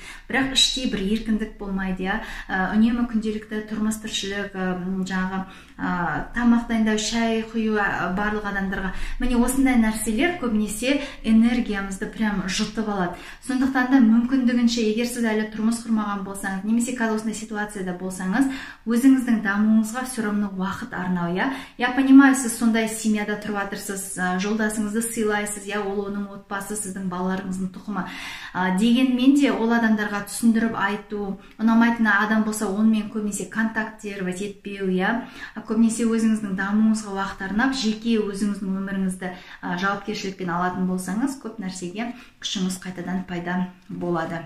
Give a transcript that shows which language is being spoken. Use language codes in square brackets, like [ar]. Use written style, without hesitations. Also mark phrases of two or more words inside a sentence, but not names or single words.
[kk] Бірақ іштей бір еркіндік болмайды, я. Үнемі күнделікті тұрмыс тіршілік, жаңағы тамақ дайындау, шай құю барлық адамдарға. Міне осындай нәрселер көбінесе энергиямызды прям жұтып алады. Сондықтан да мүмкіндігінше, егер сіз әлі тұрмыс құрмаған болсаңыз, немесе осындай ситуацияда болсаңыз, өзіңіздің дамуыңызға [ru] все равно [kk] уақыт арнау, я. [ru] Я понимаю, [kk] сіз сондай семьяда тұрып жатырсыз, жолдасыңызды сыйлайсыз, я, ол оның отбасы, сіздің балаларыңыздың тұқымы. Дегенмен де ол адамдарға түсіндіріп айту, ұнамайтын адам болса, онымен көбінесе контактировать етпеу, я. Көбінесе өзіңіздің дамуыңызға уақыт арнап, жеке өзіңіздің өміріңізді жауапкершілікпен алатын болсаңыз, көп нәрсеге күшіңіз қайтадан пайда болады.